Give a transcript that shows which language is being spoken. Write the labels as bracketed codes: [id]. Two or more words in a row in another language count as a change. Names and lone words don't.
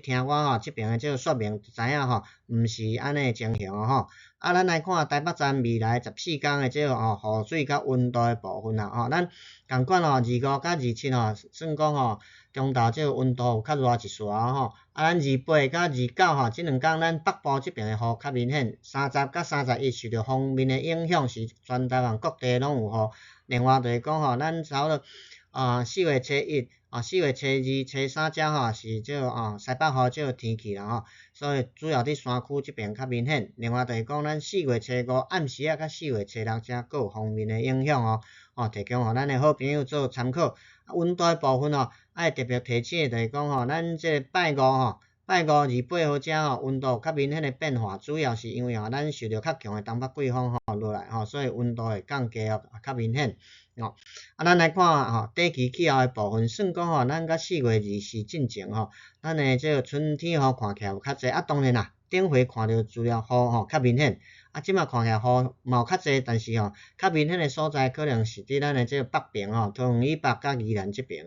[nan] 听我这边的这个说明，就知影毋是安尼情形咱来看台北站未来14天的这个雨水甲温度的部分咱共款25甲27算讲中昼这个温度有较热一撮咱28甲29这两天咱北部这边的雨较明显，30甲31受到锋面的影响，是全台湾各地拢有雨。另外就是讲咱差不多4月初1、4月初2、初3遮是这个西北风这个天气啦所以主要伫山区这边较明显。另外就是讲咱4月初5暗时甲4月初6遮佫有锋面的影响提供咱的好朋友做参考。温度的部分爱特别提醒就是讲咱这拜528号遮温度有较明显的变化，主要是因为咱受到较强的东北季风落来所以温度会降低较明显咱来看短期气候的部分，算讲咱甲4月24进前咱的这个春天看起来有较济当然啦，顶回看到资料雨较明显即马看起来雨嘛有较济，但是较明显的所在可能是伫咱的这个北边桃园以北甲宜兰这边。